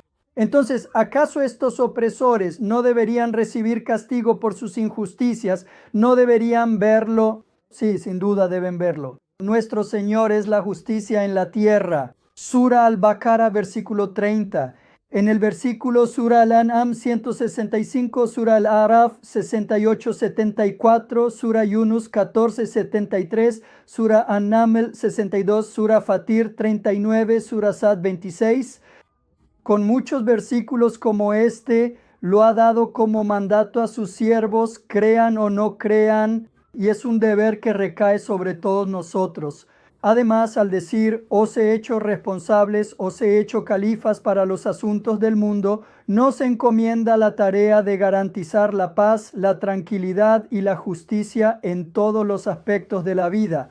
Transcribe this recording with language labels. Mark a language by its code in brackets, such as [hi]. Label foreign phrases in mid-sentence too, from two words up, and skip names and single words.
[es] Entonces, ¿acaso estos opresores no deberían recibir castigo por sus injusticias? ¿No deberían verlo? Sí, sin duda deben verlo. Nuestro Señor es la justicia en la tierra. Sura al-Baqara, versículo 30. En el versículo Sura al-An'am 165, Sura al-Araf 68-74, Sura Yunus 14-73, Sura An-Naml 62, Sura Fatir 39, Sura Sad 26. Con muchos versículos como este, lo ha dado como mandato a sus siervos, crean o no crean, y es un deber que recae sobre todos nosotros. Además, al decir, os he hecho responsables, os he hecho califas para los asuntos del mundo, nos encomienda la tarea de garantizar la paz, la tranquilidad y la justicia en todos los aspectos de la vida.